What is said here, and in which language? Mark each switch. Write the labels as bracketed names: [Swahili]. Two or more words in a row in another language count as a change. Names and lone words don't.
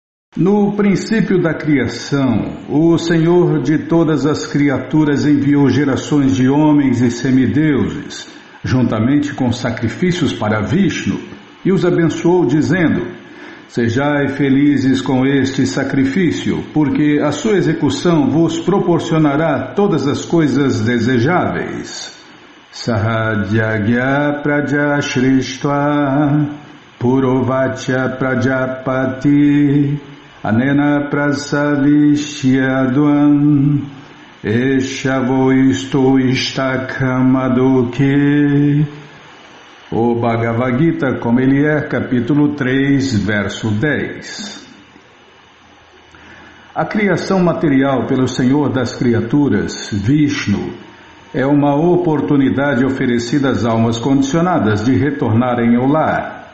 [Portuguese] No princípio da criação, o Senhor de todas as criaturas enviou gerações de homens e semideuses, juntamente com sacrifícios para Vishnu, e os abençoou dizendo: sejai felizes com este sacrifício, porque a sua execução vos proporcionará todas as coisas desejáveis. [Sanskrit] सहयज्ञाः प्रजाः सृष्ट्वा पुरोवाच प्रजापतिः अनेन प्रसविष्यध्वम् एष वो ऽस्त्विष्टकामधुक्. [Portuguese] O Bhagavad Gita, como ele é, capítulo 3, verso 10. A criação material pelo Senhor das criaturas, Vishnu, é uma oportunidade oferecida às almas condicionadas de retornarem ao lar.